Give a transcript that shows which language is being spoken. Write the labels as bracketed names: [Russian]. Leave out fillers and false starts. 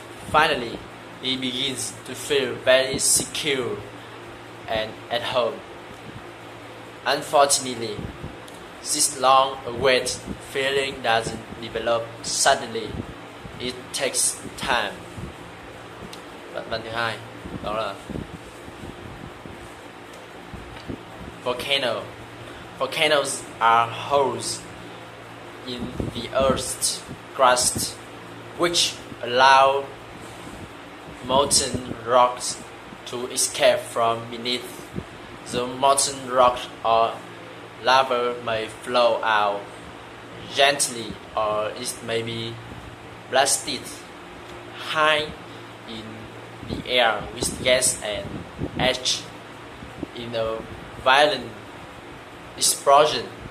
[English] Finally, he begins to feel very secure and at home. Unfortunately, this long-awaited feeling doesn't develop suddenly. It takes time. [Vietnamese] Đoạn văn thứ hai đó là volcano. [English] Volcanoes are holes in the Earth's crust which allow molten rocks to escape from beneath. The molten rock or lava may flow out gently, or it may be blasted high in the air with gas and ash in a violent explosion.